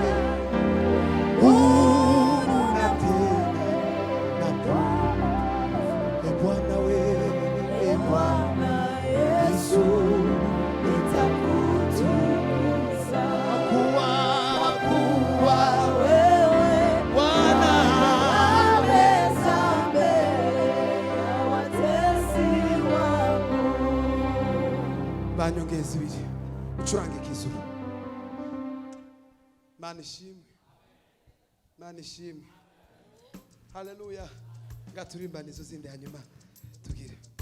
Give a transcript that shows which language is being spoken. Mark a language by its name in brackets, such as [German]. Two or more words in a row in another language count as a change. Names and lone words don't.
[Swahili] huru na tena na Bwana wewe Bwana Yesu nitakutukuza kuwa wewe Bwana aweza mbele ya watesi wangu. [Kinyarwanda] Banyongeza ibiri ucurange kizuru. Mana ishimwe. Haleluya. Ngaturimba nizo zindi hanyuma tugire.